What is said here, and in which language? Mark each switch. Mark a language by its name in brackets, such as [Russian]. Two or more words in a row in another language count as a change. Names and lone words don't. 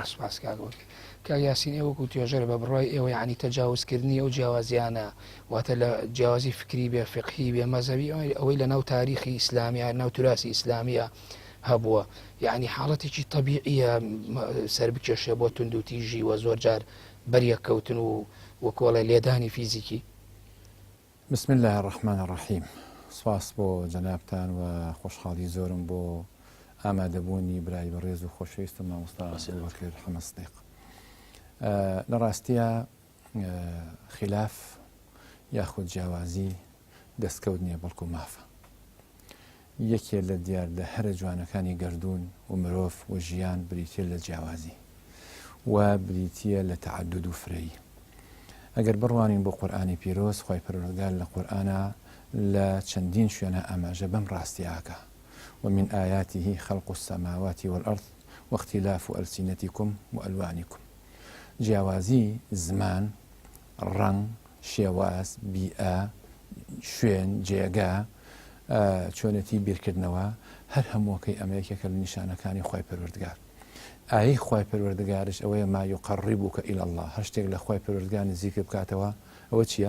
[Central Kurdish] کە یاسین ئێوە و توێژەر بە بڕای ئێوە ینی تەجاوزکردنی ئەو جیاوازیانە واتە لە جیاوازی فکری بێ فقهی بێ مەزەبی ئەوەی لە ناو تاریخی ئیسلامیە ناو توراسی ئیسلامیە هەبووە یعنی حاڵەتێکی طبیعیە سەر بکێشێ بۆ تونند و تیژی وە زۆر جار بەریەکەوتن و وەکۆڵە لێدانی فیزیکی. [Arabic] بسم الله الرحمن الرحیم. [Central Kurdish] سپاس بۆ جەنابتان و خۆشحاڵی زۆرم بۆ ئامادەبوونی برای بەڕێز و خۆشەویستم مامۆستا ئەبوبەکر حەمەد سدیق. لە ڕاستیە خلاف یاخود جیاوازی دەستکەوت نییە بەڵکو مافە یەکێ لە دیاردە هەرە جوانەکانی گردون و مرۆڤ و ژیان بریتە لە جیاوازی و بریتە لە تەعەدود و فرەیی. ئەگەر بڕوانین بۆ قورئانی پیرۆز خۆی پەروەردگار لە قورئانە لە چەندین شوێنە ئاماژە بەم ڕاستیاکە [Arabic] ومن آياته خلق السماوات والأرض واختلاف ألسنتكم وألوانكم. [Central Kurdish] جیاوازی زمان ڕەنگ شێواز بیئە شوێن جێگا چۆنەتی بیرکردنەوە هەر هەمووەکەی ئەمەیەکێکە لە نیشانەکانی خۆی پەروەردگار. ئای خۆی پەروەردگارش ئەوەیە [Arabic] ما یقەڕیبوکە إلی الله [Central Kurdish] هەر شتێک لە خۆی پەروەردگار نزیکت بکاتەوە ئەوە چییە؟